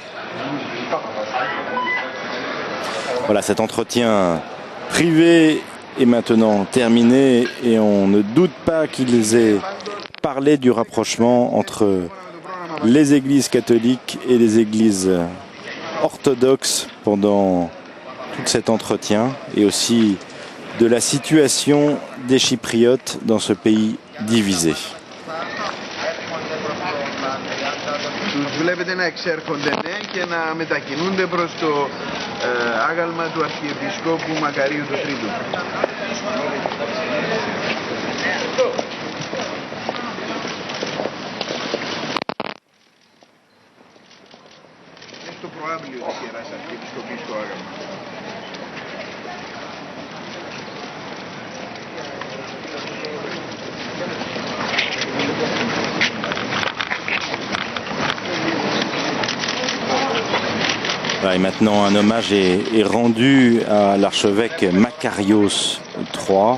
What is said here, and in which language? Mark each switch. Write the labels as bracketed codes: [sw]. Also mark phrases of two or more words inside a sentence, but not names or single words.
[fr] Voilà, cet entretien privé est maintenant terminé et on ne doute pas qu'ils aient parler du rapprochement entre les églises catholiques et les églises orthodoxes pendant tout cet entretien et aussi de la situation des Chypriotes dans ce pays divisé. [el] Τους βλέπετε να εξέρχονται και να μετακινούνται προς το άγαλμα του Αρχιεπισκόπου Μακαρίου του Τρίτου. Είναι στο προάβλιο της Ιεράς Αρχιεπισκοπής το άγαλμα. [fr] Et maintenant, un hommage est rendu à l'archevêque Makarios III.